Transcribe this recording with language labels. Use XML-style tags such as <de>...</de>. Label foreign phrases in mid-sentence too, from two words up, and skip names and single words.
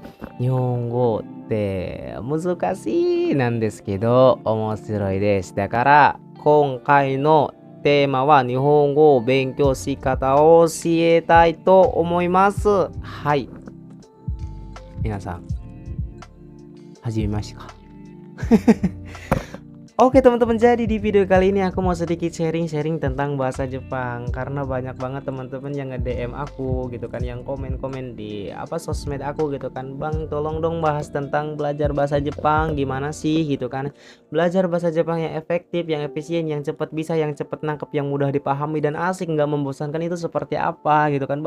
<ja>日本語って難しいなんですけど、面白いです。だから、今回のテーマは日本語を勉強し方を教えたいと思います。はい。皆さん、始めましたか？</ja> <id>Oke teman-teman, jadi di video kali ini aku mau sedikit sharing-sharing tentang bahasa Jepang karena banyak banget teman-teman yang nge-DM aku gitu kan, yang komen-komen di sosmed aku gitu kan, Bang tolong dong bahas tentang belajar bahasa Jepang gimana sih gitu kan, belajar bahasa Jepang yang efektif, yang efisien, yang cepat bisa, yang cepat nangkep, yang mudah dipahami dan asik nggak membosankan itu seperti apa gitu kan.</id>